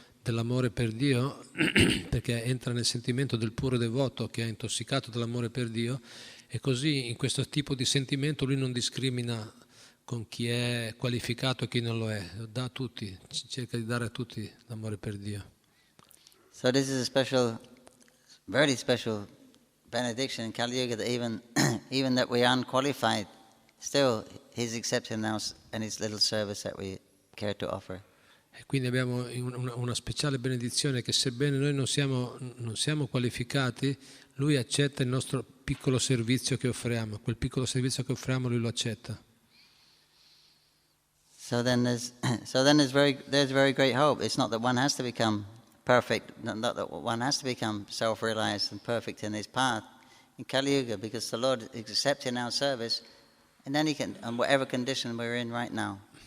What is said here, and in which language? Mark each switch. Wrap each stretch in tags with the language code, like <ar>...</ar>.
<it>dell'amore per Dio, perché entra nel sentimento del puro devoto che è intossicato dall'amore per Dio, e così in questo tipo di sentimento lui non discrimina con chi è qualificato e chi non lo è, dà a tutti, cerca di dare a tutti l'amore per Dio.</it> <en>So this is a special, very special benediction in Kali Yuga, that even that we are unqualified, still He's accepting any little service that we care to offer.</en> <it>E quindi abbiamo una speciale benedizione che sebbene noi non siamo qualificati, Lui accetta il nostro piccolo servizio che offriamo, quel piccolo servizio che offriamo Lui lo accetta.</it> <en>So then there's very great hope. It's not that one has to become perfect, not that one has to become self-realized and perfect in his path in Kali Yuga, because the Lord is accepting our service in whatever condition we're in right now.</en>